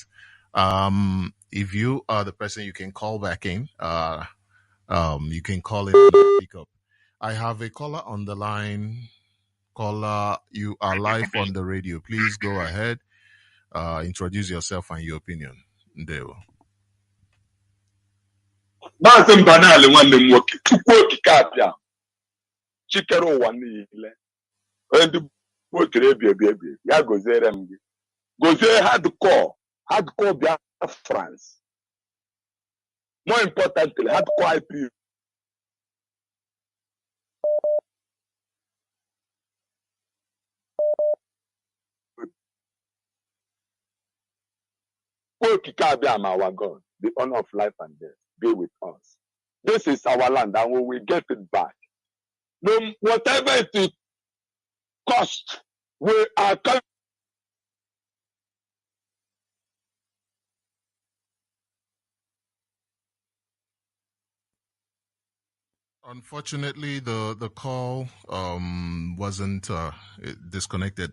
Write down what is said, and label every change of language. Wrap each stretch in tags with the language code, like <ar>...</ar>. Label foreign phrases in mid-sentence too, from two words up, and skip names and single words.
<en>If you are the person, you can call back in. You can call in and pick up. I have a caller on the line. Caller, you are live on the radio. Please go ahead. Introduce yourself and your opinion. There.</en> <ig>Maazị Mbanali nwanne m nwoke Chukwu okike abịa chikere ụwa niile onye ndị otere ebi ya goziere m gị gozie</ig> <en>hardcore Biafrans, more importantly hardcore IP</en> <ig>okike abịa ma</ig> <en>our God, the honor of life and death be with us. This is our land and we will get it back. No, whatever it will cost, we are coming. Unfortunately, the call wasn't disconnected.</en>